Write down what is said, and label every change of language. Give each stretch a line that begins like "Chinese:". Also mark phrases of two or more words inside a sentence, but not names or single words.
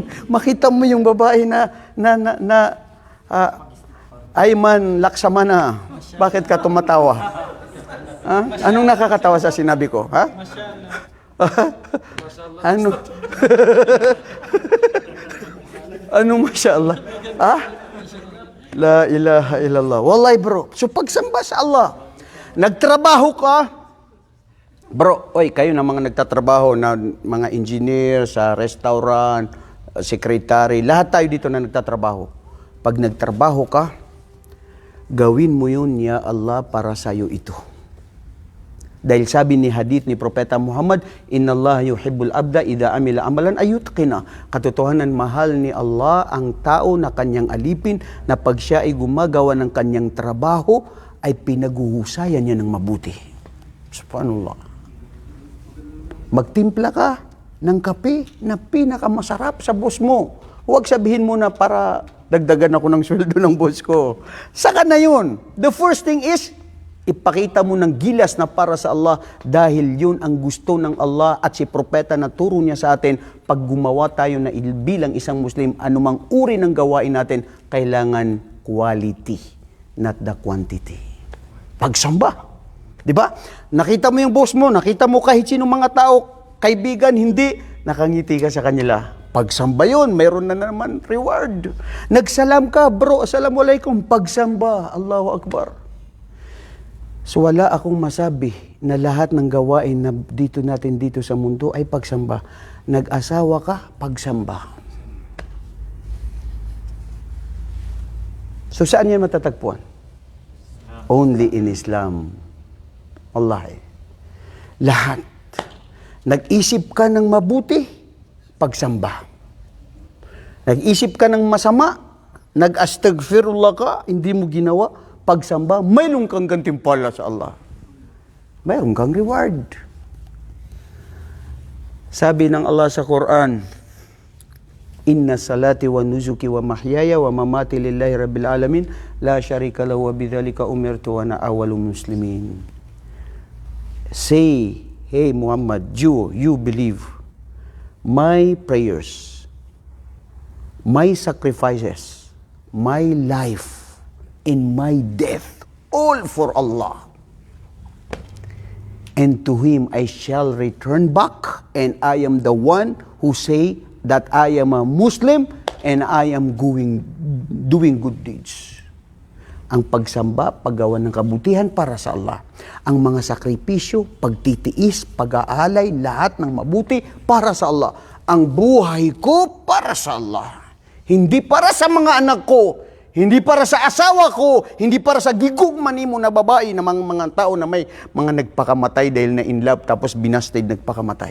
Filipino: Makita mo yung babae Ayman Laksamana. Bakit ka tumatawa? Ha? Anong nakakatawa sa sinabi ko? Ha? Ano? Anong
Arabic: ما شاء الله?
Filipino: Ah?
Arabic: لا إله إلا الله. والله bro.
Filipino: So pagsamba sa Allah. Nagtrabaho ka. Bro, kayo na mga nagtatrabaho na mga engineer sa restaurant, secretary, lahat tayo dito na nagtatrabaho. Pag nagtrabaho ka, gawin mo yun,
Arabic: يا الله,
Filipino: para sa'yo ito. Dahil sabi ni hadith ni Propeta Muhammad,
Arabic: إن الله يحب العبد إذا عمل عملا أن يتقنه.
Filipino: Katotohanan, mahal ni Allah ang tao na kanyang alipin na pag siya ay gumagawa ng kanyang trabaho, ay pinaguhusayan niya ng mabuti. Subhanallah. Magtimpla ka ng kape na pinakamasarap sa boss mo. Huwag sabihin mo na para dagdagan ako ng sweldo ng boss ko. Saka na yun.
English: The first thing is,
Filipino: ipakita mo ng gilas na para sa Allah dahil yun ang gusto ng Allah at si Propeta na turo niya sa atin pag gumawa tayo na bilang isang Muslim, anumang uri ng gawain natin, kailangan
English: quality, not the quantity.
Filipino: Pagsamba. Di ba? Nakita mo yung boss mo, nakita mo kahit sino mga tao, kaibigan, hindi, nakangiti ka sa kanila. Pagsamba yun, mayroon na naman reward. Nagsalam ka, bro, assalamualaikum, pagsamba,
Arabic: الله أكبر.
Filipino: So wala akong masabi na lahat ng gawain na dito natin dito sa mundo ay pagsamba. Nag-asawa ka, pagsamba. So saan yan matatagpuan?
English: Only in Islam. Allah.
Filipino: Lahat. Nag-isip ka ng mabuti, pagsamba. Nag-isip ka ng masama, nag-astaghfirullah ka, hindi mo ginawa, pagsamba, mayroon kang gantimpala sa Allah. Mayroon kang reward. Sabi ng Allah sa Quran,
Arabic: إن صلاتي ونسكي ومحياي ومماتي لله رب العالمين لا شريك له وبذلك أمرت وأنا أول المسلمين.
English: Say, hey Muhammad, you believe my prayers, my sacrifices, my life, in my death, all for Allah. And to Him I shall return back, and I am the one who say that I am a Muslim and I am doing good deeds.
Filipino: Ang pagsamba, paggawa ng kabutihan para sa Allah. Ang mga sakripisyo, pagtitiis, pag-aalay, lahat ng mabuti para sa Allah. Ang buhay ko para sa Allah. Hindi para sa mga anak ko, hindi para sa asawa ko, hindi para sa gigugman mo na babae na mga tao na may mga nagpakamatay dahil na
English: in love
Filipino: tapos binasted nagpakamatay.